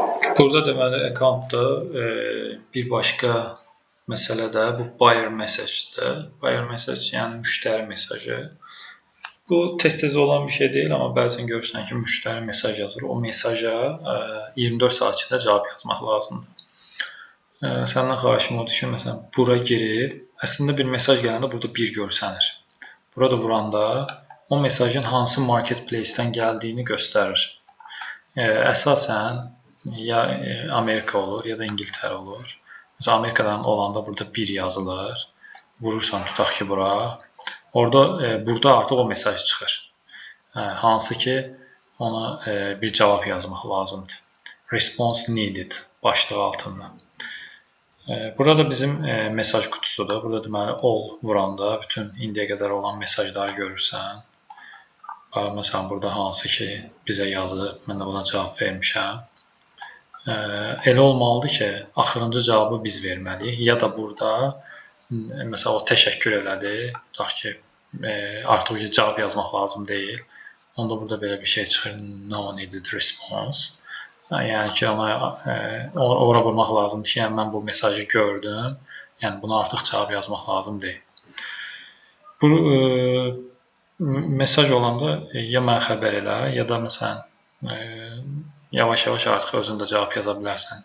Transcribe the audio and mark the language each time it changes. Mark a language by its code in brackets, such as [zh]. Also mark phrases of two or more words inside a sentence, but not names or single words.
[az] Burada deməli accountda bir başqa məsələ də bu [en] buyer message- [az] dir. [en] Buyer message [az] yəni müştəri mesajı. Bu tez-tez olan bir şey deyil, amma bəzən görürsən ki, müştəri mesaj yazır. O mesaja 24 saat içində cavab yazmaq lazımdır. Səndən xahişim odur ki, məsələn, bura girib, əslində bir mesaj gələndə burada bir görsənir. Burada vuranda o mesajın hansı marketplace-dən gəldiyini göstərir. Əsasən ya Amerika olur, ya da İngiltərə olur. Məsələn, Amerikadan olanda burada bir yazılır. Vurursan, tutaq ki, bura. Burada artıq o mesaj çıxır. Hansı ki, ona bir cavab yazmaq lazımdır. [en] Response needed [az] başlığı altında. Burada bizim mesaj qutusudur. Burada deməli all vuranda bütün indiyə qədər olan mesajları görürsən. Məsələn, burada hansı ki, bizə yazıb, mən də buna cavab vermişəm. Elə olmalıdır ki, axırıncı cavabı biz verməliyik. Ya da burada, məsələn, o təşəkkür elədi. Tutaq ki, artıq cavab yazmaq lazım deyil. Onda burada belə bir şey çıxır. [en] No needed response. [az] Yəni ki, ora vurmaq lazımdır ki, yəni mən bu mesajı gördüm. Yəni buna artıq cavab yazmaq lazım deyil. Bu mesaj olanda ya mənə xəbər elə, ya da məsələn yavaş-yavaş artıq özün də cavab yaza bilərsən.